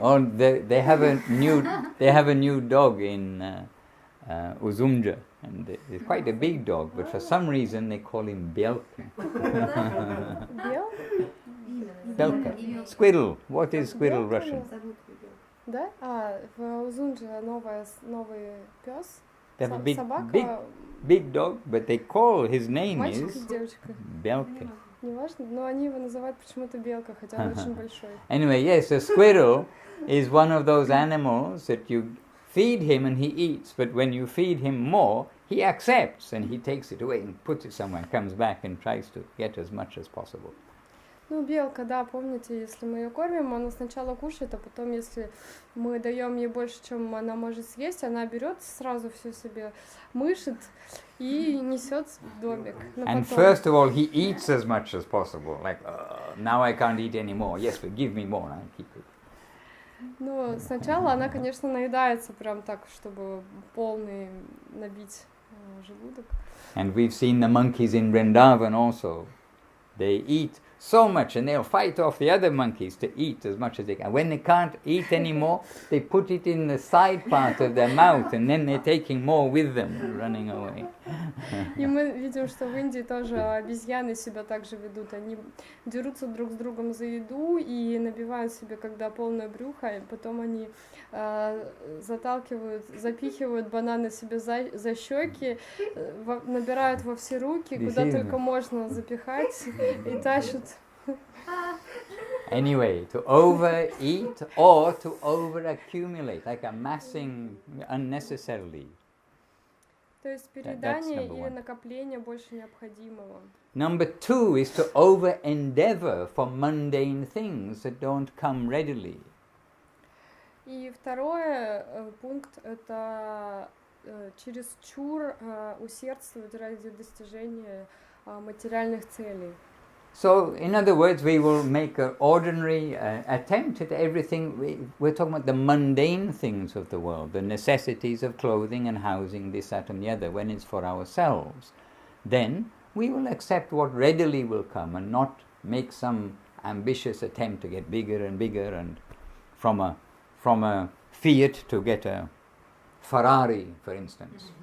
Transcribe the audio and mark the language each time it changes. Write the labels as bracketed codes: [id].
[en] Oh, they have a new dog in Uzumja, and it's quite a big dog, but for some reason they call him Белки. [ru] Белка. [en] Squirrel. What is squirrel Russian? [ru] Да? В Узунже новый пес. [en] They have a [ru] собака. [en] Big dog, but they call his name [ru] Мальчик [en] is [ru] и девочка. Белки. Не важно, но они его называют почему-то белка, хотя он очень большой. [en] Anyway, yes, a squirrel is one of those animals that you feed him and he eats, but when you feed him more, he accepts and he takes it away and puts it somewhere, comes back and tries to get as much as possible. [ru] Ну, белка, да, помните, если мы ее кормим, она сначала кушает, а потом, если мы даем ей больше, чем она может съесть, она берет сразу все себе, мышит и несет в домик. [en] And first of all, he eats as much as possible, like, now I can't eat anymore, yes, but give me more, I'll keep it. [ru] Ну, сначала она, конечно, наедается прям так, чтобы полный набить желудок. [en] And we've seen the monkeys in Vrindavan also. They eat so much and they'll fight off the other monkeys to eat as much as they can. When they can't eat anymore, they put it in the side part of their mouth and then they're taking more with them, running away. [ru] И мы видим, что в Индии тоже обезьяны себя так же ведут. Они дерутся друг с другом за еду и набивают себе, когда полное брюхо, и потом они запихивают бананы себе за щеки, набирают во все руки, куда только можно запихать, и тащат. [en] Anyway, to overeat or to overaccumulate, like amassing unnecessarily. [ru] То есть переедание или накопление больше необходимого. [en] Number 2 is to over-endeavor for mundane things that don't come readily. [ru] И второй пункт — это чересчур усердствовать ради достижения материальных целей. [en] So, in other words, we will make an ordinary attempt at everything. We're talking about the mundane things of the world, the necessities of clothing and housing, this, that and the other, when it's for ourselves. Then we will accept what readily will come and not make some ambitious attempt to get bigger and bigger, and from a Fiat to get a Ferrari, for instance.